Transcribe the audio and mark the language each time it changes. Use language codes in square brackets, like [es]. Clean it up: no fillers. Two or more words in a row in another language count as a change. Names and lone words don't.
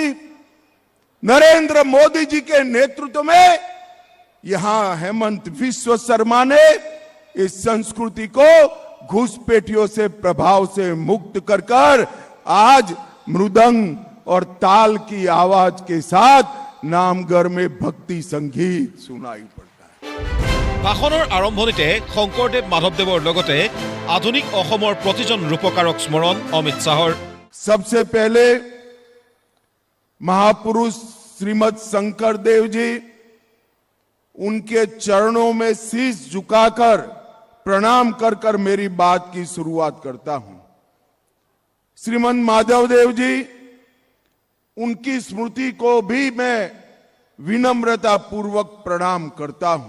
[hi] नरेंद्र मोदी जी के नेतृत्व में यहां हेमंत विश्व शर्मा ने इस संस्कृति को घुसपैठियों से प्रभाव से मुक्त कर आज मृदंग और ताल की आवाज के साथ नामघर में भक्ति संगीत सुनाई पड़ता है। [as] ভাষণৰ আৰম্ভণিতে শংকৰদেৱ মাধৱদেৱৰ লগতে আধুনিক অসমৰ প্ৰতিজন ৰূপকাৰক স্মৰণ অমিত শ্বাহৰ। [hi] सबसे पहले महापुरुष श्रीमद शंकर देव जी, उनके चरणों में शीश झुकाकर प्रणाम कर मेरी बात की शुरुआत करता हूं। श्रीमद माधवदेव जी उनकी स्मृति को भी मैं विनम्रता पूर्वक प्रणाम करता हूं।